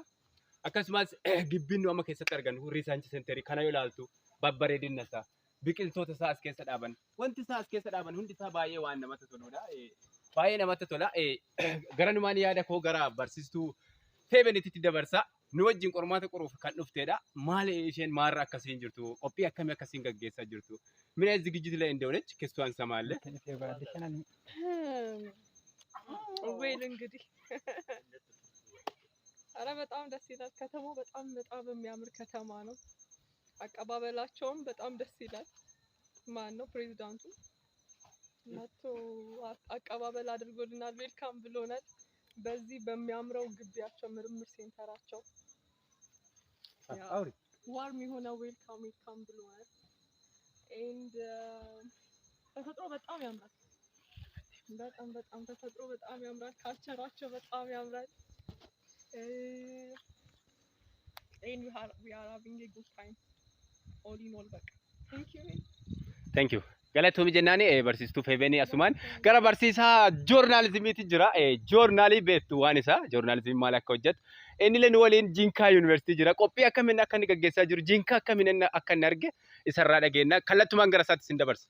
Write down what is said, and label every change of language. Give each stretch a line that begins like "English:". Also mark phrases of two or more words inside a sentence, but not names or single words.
Oromo: Akkasumas gibbiin nu amma keessatti argannu
English: Research Center
Oromo: kana yoo ilaaltu babbareedinna isaa biqiltoota isaa as keessa dhaaban wanti isaa as keessa dhaaban hundi isaa baay'ee waan namatti toludha. Baay'ee namatti tola. Gara numaan yaada koo gara barsiistuu Feebenitti dabarsa. Nu wajjin qormaata qoruuf kan dhuftedha. Maal isheen maarra akkasiin jirtu? Qophii akkamii akkasiin gaggeessaa jirtu?
Amharic: ምን አይነት ዝግጅት ላይ እንደሆነች ከሷን እንሰማለን። ወይል እንግዲህ አረ በጣም ደስ ይላል። ከተማው በጣም የሚያምር ከተማ ነው። አቀባበላቸውም በጣም ደስ ይላል። ማን ነው ፕሬዝዳንቱ መጥቶ አቀባበል አድርጎልናል፣ ዌልካም ብሎናል። በዚህ በሚያምረው ግቢያቸው ምርምር ሴንተራቸው ዋርም የሆነ ዌልካም ብሎናል። ኤንድ ተፈጥሮ በጣም ያምራል። በጣም ተፈጥሮ በጣም ያምራል። ካልቸራቸው በጣም ያምራል።
English: and we are having a good time all in all.
Amharic: በቃ
English: thank you
Oromo: galatoomii jennaani barsiistuu Feebenii asumaan gara barsiisaa joornaalizimiitti jira. Joornaalii beektu waan isaa joornaalizimii maal akka hojjetu inni leen waliin Jinkaa Yuunivarsiitii jira. Qophii akkamiin akka inni gaggeessaa jiru Jinkaa akkamiin akka inni arge isarraa dhageenya kallattumaan gara isaatti sin dabarsa.